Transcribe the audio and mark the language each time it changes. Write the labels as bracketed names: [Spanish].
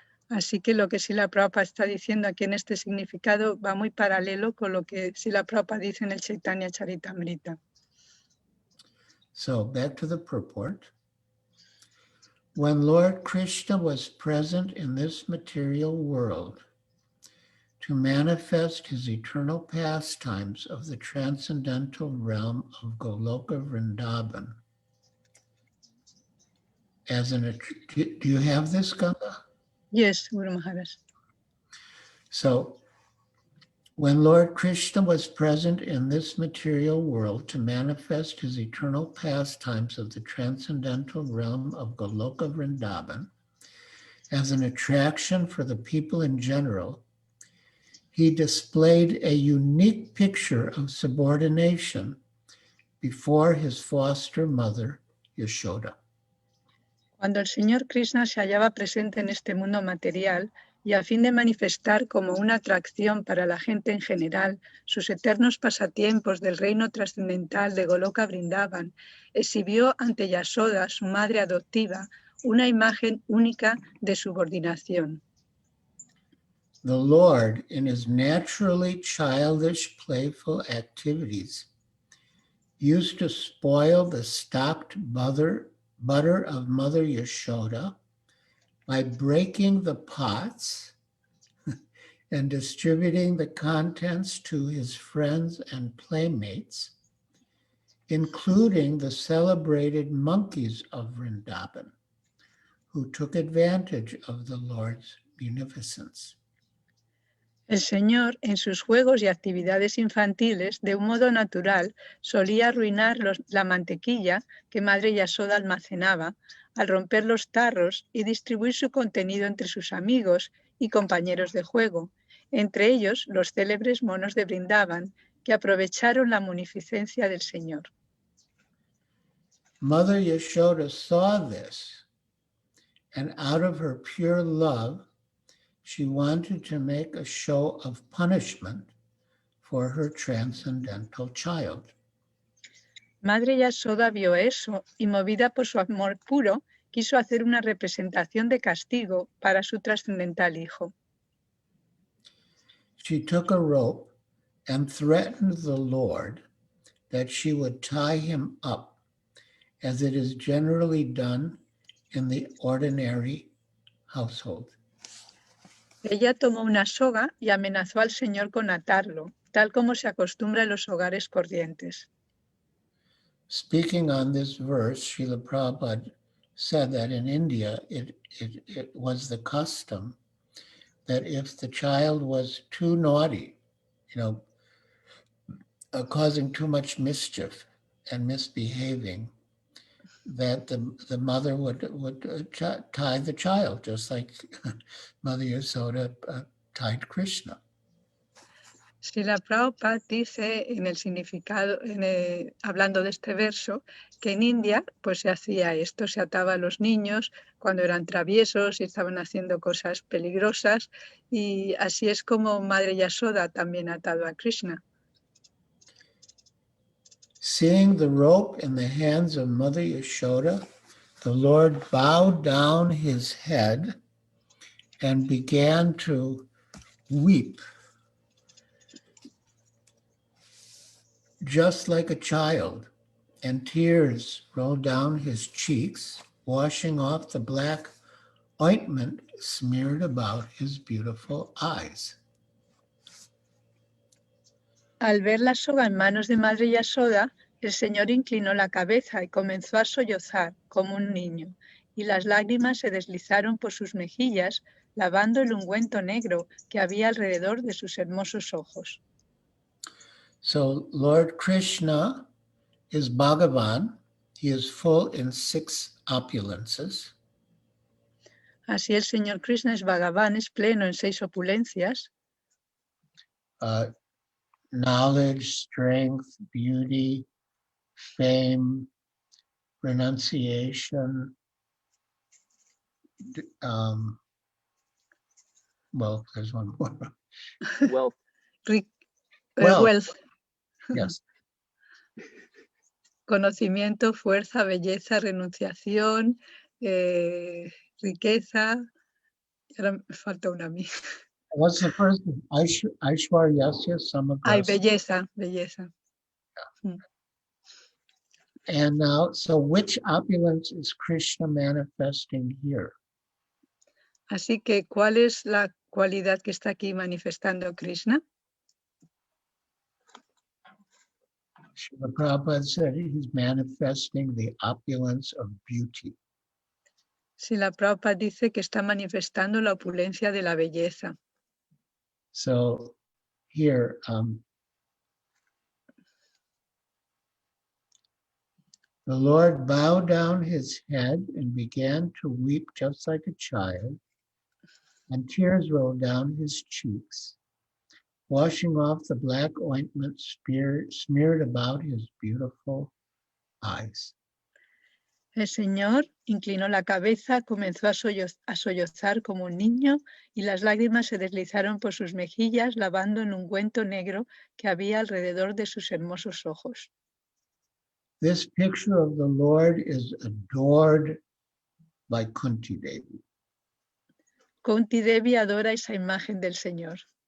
[Spanish] Así que lo que Srila Prabhupada está diciendo aquí en este significado va muy paralelo con lo que Srila Prabhupada dice en el Chaitanya Charitamrita. [English] So back to the purport. When Lord Krishna was present in this material world to manifest his eternal pastimes of the transcendental realm of Goloka Vrindavan, as an, do you have this, Ganga? Yes, Guru Maharaj. So, when Lord Krishna was present in this material world to manifest his eternal pastimes of the transcendental realm of Goloka Vrindavan, as an attraction for the people in general, he displayed a unique picture of subordination before his foster mother, Yasoda. [Spanish] Cuando el Señor Krishna se hallaba presente en este mundo material y a fin de manifestar como una atracción para la gente en general sus eternos pasatiempos del reino trascendental de Goloka Vrindavan, exhibió ante Yasoda, su madre adoptiva, una imagen única de subordinación. [English] The Lord, in his naturally childish, playful activities, used to spoil the stocked butter of Mother Yasoda by breaking the pots and distributing the contents to his friends and playmates, including the celebrated monkeys of Vrindavan, who took advantage of the Lord's munificence. [Spanish] El Señor, en sus juegos y actividades infantiles, de un modo natural, solía arruinar la mantequilla que Madre Yasoda almacenaba al romper los tarros y distribuir su contenido entre sus amigos y compañeros de juego, entre ellos los célebres monos de Vrindavan, que aprovecharon la munificencia del Señor. [English] Mother Yasoda saw this, and out of her pure love, she wanted to make a show of punishment for her transcendental child. [Spanish] Madre Yasoda vio eso y, movida por su amor puro, quiso hacer una representación de castigo para su trascendental hijo. [English] She took a rope and threatened the Lord that she would tie him up, as it is generally done in the ordinary household. [Spanish] Ella tomó una soga y amenazó al Señor con atarlo, tal como se acostumbra en los hogares corrientes. [English] Speaking on this verse, Srila Prabhupada said that in India, it was the custom that if the child was too naughty, causing too much mischief and misbehaving, that the mother would tie the child, just like Mother Yasoda tied Krishna. [Spanish] Srila Prabhupada dice en el significado, hablando de este verso, que en India pues se hacía esto, se ataba a los niños cuando eran traviesos y estaban haciendo cosas peligrosas, y así es como Madre Yasoda también ha atado a Krishna. [English] Seeing the rope in the hands of Mother Yasoda, the Lord bowed down his head and began to weep, just like a child, and tears rolled down his cheeks, washing off the black ointment smeared about his beautiful eyes. [Spanish] Al ver la soga en manos de Madre Yasoda, el Señor inclinó la cabeza y comenzó a sollozar como un niño, y las lágrimas se deslizaron por sus mejillas, lavando el ungüento negro que había alrededor de sus hermosos ojos. [English] So Lord Krishna is Bhagavan. He is full in 6 opulences. [Spanish] Así el Señor Krishna es Bhagavan, es pleno en 6 opulencias: [English] knowledge, strength, beauty, fame, renunciation, well, there's one more. Wealth. Wealth, Yes. [Spanish] conocimiento, fuerza, belleza, renunciación, riqueza. Ahora me falta una a mí. [English] What's the first one? Aishwaryasya Ay, [Sanskrit] Samagrasa. [Spanish] belleza. [English] And now, so which opulence is Krishna manifesting here? [Spanish] Así que, ¿cuál es la cualidad que está aquí manifestando Krishna? [English] Srila Prabhupada said he's manifesting the opulence of beauty. [Spanish] Srila Prabhupada dice que está manifestando la opulencia de la belleza. [English] So here, the Lord bowed down his head and began to weep just like a child, and tears rolled down his cheeks, washing off the black ointment smeared about his beautiful eyes. [Spanish] El Señor inclinó la cabeza, comenzó a sollozar como un niño y las lágrimas se deslizaron por sus mejillas, lavando en ungüento negro que había alrededor de sus hermosos ojos. [English] This picture of the Lord is adored by Kunti Devi. [Spanish] Kunti Devi adora esa imagen del Señor.